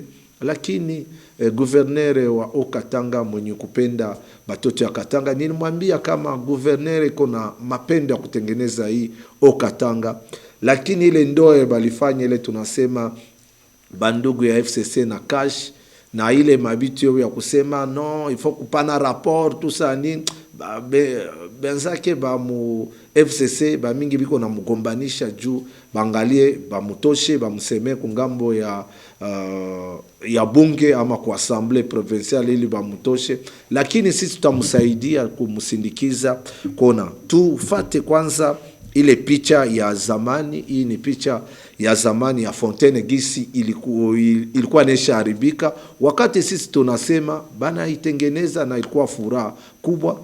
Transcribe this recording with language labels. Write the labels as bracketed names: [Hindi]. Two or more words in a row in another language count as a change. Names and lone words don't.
[Swahili] Lakini gouverneur wa Katanga mwenye kupenda batoto ya Katanga, nilimwambia kama gouverneur iko na mapendo ya kutengeneza hii Katanga, lakini ile ndoe balifanya ile tunasema bandugu ya FCC na cash, na ile mabitu ya kusema no [French] il faut [Swahili] kupana rapport [French] tout ça [Swahili] ni benzake ba mu FCC ba mingi biko na mugombanisha juu bangalie ba mutoshe ba museme kungambo ya bunge ama kwa [French] assemblée provinciale [Swahili] ili ba mutoshe. Lakini sisi tutamsaidia kumsindikiza kona tufate kwanza ile picha ya zamani. Hii ni picha ya zamani ya fontaine gisi ilikuwa nesha haribika wakati sisi tunasema bana itengeneza, na ilikuwa furaha kubwa.